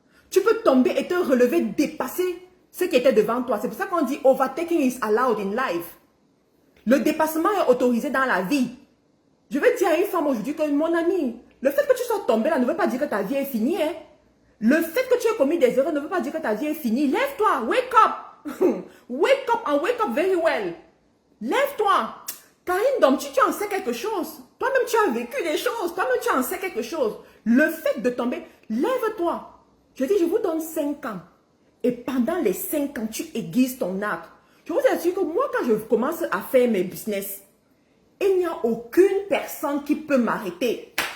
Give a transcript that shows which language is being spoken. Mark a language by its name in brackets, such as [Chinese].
[French] Tu peux tomber et te relever, dépasser ce qui était devant toi. C'est pour ça qu'on dit [English] overtaking is allowed in life. [French] Le dépassement est autorisé dans la vie. Je vais dire à une femme aujourd'hui que, mon ami, le fait que tu sois tombé là ne veut pas dire que ta vie est finie. Hein? Le fait que tu aies commis des erreurs ne veut pas dire que ta vie est finie. Lève-toi, [English] wake up. Wake up and wake up very well. [French] Lève-toi. Karine, donc tu en sais quelque chose. Toi-même, tu as vécu des choses. Toi-même, tu en sais quelque chose. Le fait de tomber, lève-toi. Je dis, je vous donne 5 ans. Et pendant les 5 ans, tu aiguises ton arc. Je vous assure que moi, quand je commence à faire mes business, il n'y a aucune personne qui peut m'arrêter.